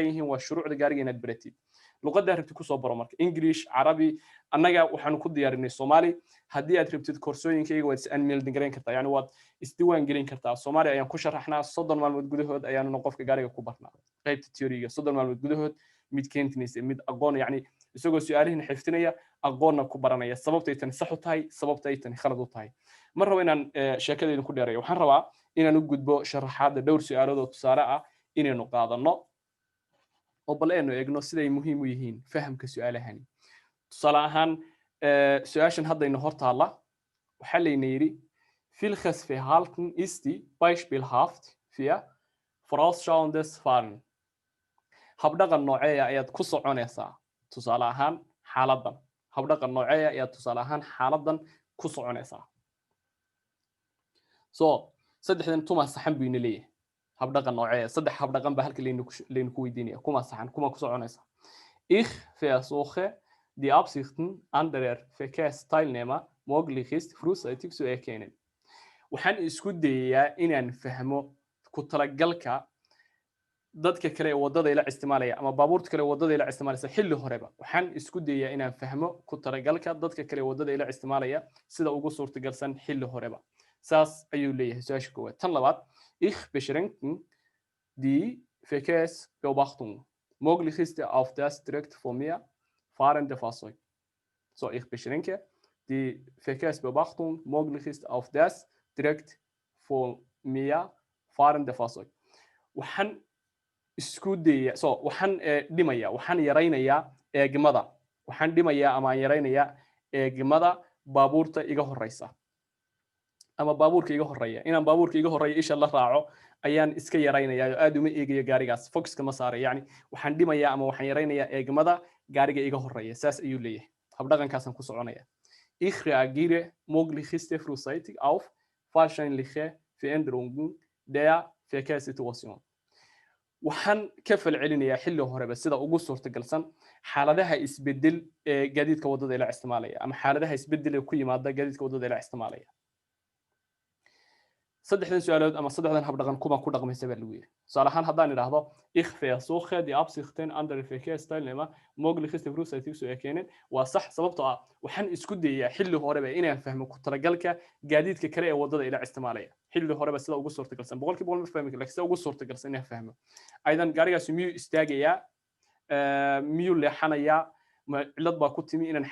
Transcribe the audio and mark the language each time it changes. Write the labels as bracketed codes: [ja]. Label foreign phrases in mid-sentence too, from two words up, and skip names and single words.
[so] yihiin waa shuruucda gaariga inaad baratid luqadda rabtid ku soo baro marka English Carabi annaga waxaan ku diyaarinay Soomaali haddii aad rabtid koorsooyinkayga waad is email gareyn kartaa yani waad isdiiwaan gelin kartaa Soomaali ayaan ku sharaxnaa 30 maalmood gudahood ayaanu qofka gaariga ku barnaa qaybta theory-ga 30 maalmood gudahood mid keentinaysa mid aqoon yani isagoo su'aalihiin xiftinaya aqoonna ku baranaya sababtay tan sax u tahay sababtay tan khalad u tahay mar rabo inaan sheekadayda ku dheereeyo waxaan rabaa inaan u gudbo sharaxaadda dhowr su'aalood oo tusaale ah inaynu qaadano oo bal aynu eegno siday muhiim u yihiin fahamka su'aalahani tusaale ahaan su'aashan haddaynu hor taalla waxaa layna yidhi [de] Welches Verhalten ist die beispielhaft für vorausschauendes Fahren [so] habdhaqan noocee ayaad ku soconaysaa tusaale ahaan xaaladdan habdhaqan noocee ayaad tusaale ahaan xaaladdan ku soconaysaa so saddexdan tuma saxan buu ina leeyahay habdhaqan noocee saddex habdhaqan baa halka leen ku weydiinaya kuma saxan kuma ku soconaysaa [de] ich versuche die Absichten anderer Verkehrsteilnehmer möglichst frühzeitig zu erkennen [so] waxaan isku dayayaa inaan fahmo ku talagalka dadka kale ee wadada ila isticmaalaya ama baabuurta kale ee wadada ila isticmaalaysa xilli horeba waxaan isku dayayaa inaan fahmo ku talagalka dadka kale ee wadada ila isticmaalaya sida ugu suurtagalsan xilli horeba saas ayuu leeyahay su'aasha koowaad tan labaad [de] ich beschränken die Verkehrsbeobachtung möglichst auf das direkt vor mir fahrende Fahrzeug [so] so [de] ich beschränke die Verkehrsbeobachtung möglichst auf das direkt vor mir fahrende Fahrzeug [so] waxaan isku daya so waxaan dhimaya waxaan yareynayaa eegmada waxaan dhimayaa ama yareynayaa eegmada baabuurta iga horeysa ama baabuurka iga horeeya inaan baabuurka iga horeeya isha la raaco ayaan iska yaraynayaa oo aad uma eegayo gaarigaas focuska ma saaray yani waxaan dhimayaa ama waxaan yaraynayaa eegmada gaariga iga horeeya saas ayuu leeyahay habdhaqankaasaan ku soconaya [de] ich reagiere möglichste frühzeitig auf wahrscheinliche Veränderungen der Verkehrssituation [so] waxaan ka falcelinayaa xilli horeba sida ugu suurtagalsan xaaladaha isbedel ee gaadiidka wadada ila isticmaalaya ama xaaladaha isbedel ee ku yimaada gaadiidka wadada ila isticmaalaya saddexdan su'aalood ama saddexdan habdhaqan kuma ku dhaqmaysa baa lagu yiri tusaale ahaan haddaan idhaahdo [de] ich versuche die Absichten andere Verkehrsteilnehmer möglichste frühzeitig zu erkennen [so] waa sax sababtoo ah waxaan isku dayayaa xilli horeba inaan fahmo ku talagalka gaadiidka kale ee wadada ila isticmaalaya xilli horeba sida ugu suurtagalsan boqolkiiba ma fahmi laakiin sida ugu suurtagalsan inaan fahmo aydan gaarigaas miyuu istaagayaa miyuu leexanayaa cilad baa ku timi inaan